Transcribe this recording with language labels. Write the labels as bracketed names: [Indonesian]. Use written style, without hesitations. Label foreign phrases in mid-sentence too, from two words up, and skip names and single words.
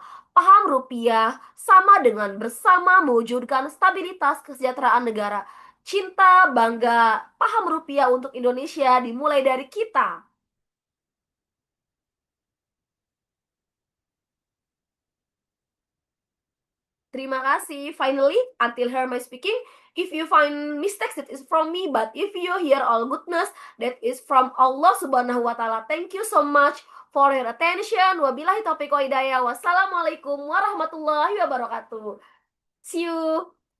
[Indonesian] Paham rupiah sama dengan bersama mewujudkan stabilitas kesejahteraan negara. Cinta, bangga, paham rupiah untuk Indonesia dimulai dari kita. Terima kasih. [English] Finally, until here my speaking, if you find mistakes, that is from me. But if you hear all goodness, that is from Allah [Arabic] سبحانه وتعالى. [English] Thank you so much for your attention. [Arabic] وبالله التوفيق والهداية. والسلام عليكم ورحمة الله وبركاته. [English] See you.